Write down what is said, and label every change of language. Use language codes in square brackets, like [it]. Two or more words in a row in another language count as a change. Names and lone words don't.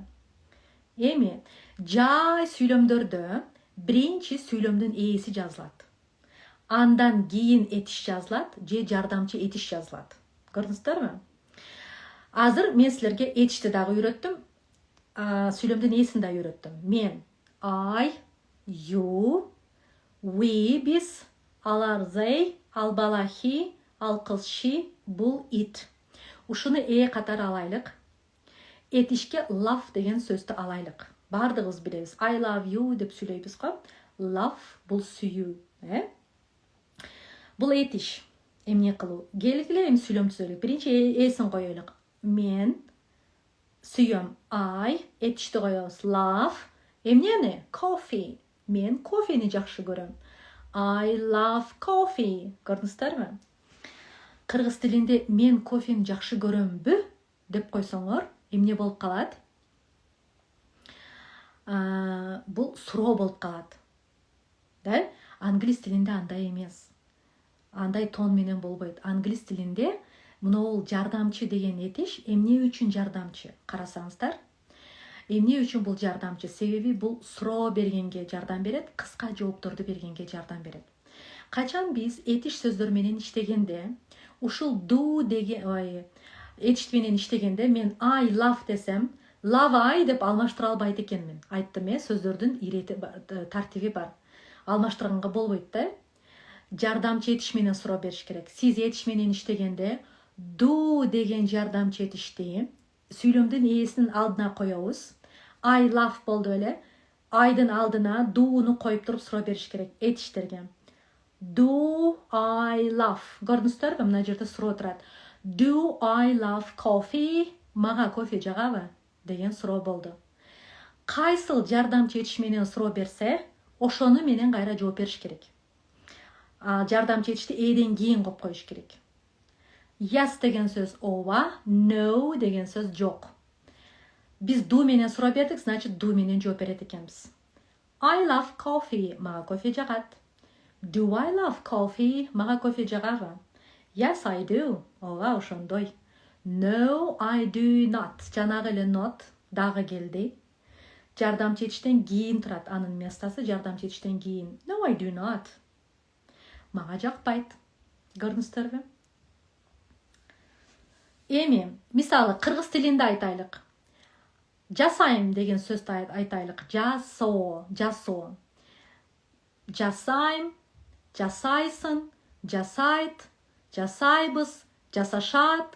[ky] Эми жай сүйлөмдөрдө биринчи сүйлөмдүн ээси жазылат. Андан кийин этиш жазылат же жардамчы этиш жазылат. Көрдүңүздөрбү? Азыр мен силерге этишти дагы үйрөттүм. Сүйлөмдүн ээсин да үйрөттүм. Мен [en] I, you, we [ky] биз, алар they, ал бала he, ал кыз she, бул it. Ушуну катары алайлык. Этишке love деген сөздү алайлык. Бардыгыбыз билебиз. [en] I love you [ky] деп сүйлөйбүз го. Love бул сүйүү, Бул этиш. Эмне кылуу? Келгиле эми сүйлөм түзөлүк. Биринчи эсин коелук. Мен сүйөм I, этишти коебуз love. Эмнени? Coffee. Мен кофени жакшы көрөм. [en] I love coffee. [ky] Көрдүңүздөрбү? Кыргыз тилинде мен кофени жакшы көрөмбү деп койсоңор, эмне болуп калат? Бул суроо болуп калат. Да? Англис тилинде андай эмес. Андай тон менен болбойт. Англис тилинде мынол жардамчы деген этиш эмне үчүн жардамчы? Карасаңыздар. Эмне үчүн бул жардамчы? Себеби бул суроо бергенге жардам берет, кыска жоопторду бергенге жардам берет. Качан биз этиш сөздөр менен иштегенде, ушул do деген этиш менен иштегенде мен [en] I love [ky] десем, [en] love I [ky] деп алмаштыра албайт экенмин. Айттым, сөздөрдүн ирети тартиби бар. Алмаштырганга болбойт да. Жардамчы этиш менен суроо бериш керек. Сиз этиш менен иштегенде do деген жардамчы этишти сүйлөмдүн ээсинин алдына коебуз. [en] I love [ky] болду эле. Айдын алдына do'ну коюп туруп суроо бериш керек этиштерге. [en] Do I love? [ky] Көрдүңүздөрбү? Мына жерде суроо турат. [en] Do I love coffee? [ky] Мага кофе жагабы? Деген суроо болду. Кайсыл жардамчы этиш менен суроо берсе, ошону менен кайра жооп бериш керек. Жардамчы этишти эден кийин коюп коюш керек. Yes деген сөз ооба, no деген сөз жок. Биз do менен суроо бердик, значит do менен жооп берет экенбиз. [en] I love coffee. [ky] Мага кофе жагат. [en] Do I love coffee? [ky] Мага кофе жагабы? [en] Yes, I do. [ky] Ооба, ошондой. [en] No, I do not. [ky] Жанагы эле not дагы келди. Жардамчы этиштен кийин турат. Анын местасы жардамчы этиштен кийин. [en] No, I do not. [ky] Мага жакпайт. Көрдүңүздөрбү? Эми, мисалы, кыргыз тилинде айтайлык. Жасайм деген сөздү айтайлык. Жасоо. Жасайм, жасайсың, жасайт, жасайбыз, жасашат.